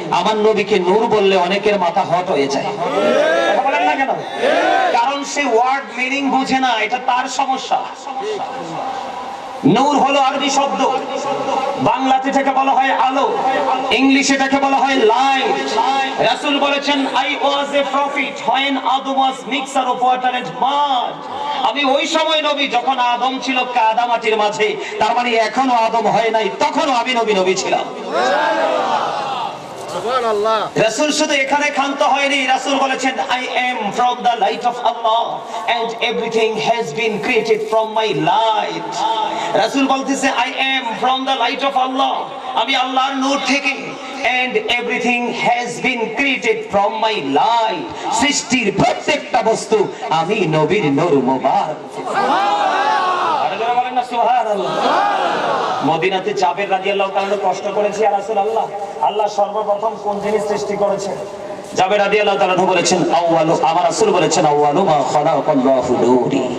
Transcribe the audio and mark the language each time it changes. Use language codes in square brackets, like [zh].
[bn] আমার নবীকে নূর বললে অনেকের মাথা হট হয়ে যায়। কথা বলেন না কেন? কারণ সে ওয়ার্ড মিনিং বুঝে না, এটা তার সমস্যা। নূর হলো আরবি শব্দ, বাংলাতে এটাকে বলা হয় আলো, ইংলিশে এটাকে বলা হয় লাইট। রাসূল বলেছেন [en] I was a prophet when Adam was mixture of water and mud। [bn] আমি ওই সময় নবী যখন আদম ছিল কাদা মাটির মাঝে, তার মানে এখনো আদম হয় নাই, তখনও আমি নবী ছিলাম। সুবহানাল্লাহ। রাসূল শুধু এখানে ক্ষান্ত হয়নি, রাসূল বলেছেন [en] I am from the light of Allah and everything has been created from my light। [bn] রাসূল বলতেছে [en] I am from the light of Allah, [bn] আমি আল্লাহর নূর থেকে, [en] and everything has been created from my light। [bn] সৃষ্টির প্রত্যেকটা বস্তু আমি নবীর নূর মোবারক। সুবহানাল্লাহ। আর যারা বলেন না সুবহানাল্লাহ। মদিনাতে জাবের রাদিয়াল্লাহু তাআলা কষ্ট করেছে ইয়া রাসূলুল্লাহ, আল্লাহ সর্বপ্রথম কোন জিনিস সৃষ্টি করেছে? জাবের রাদিয়াল্লাহু তাআলা বলেছেন আউয়ালু, আমার রাসূল বলেছেন [ar] আউয়ালু মা খালাকাল্লাহু নূরি।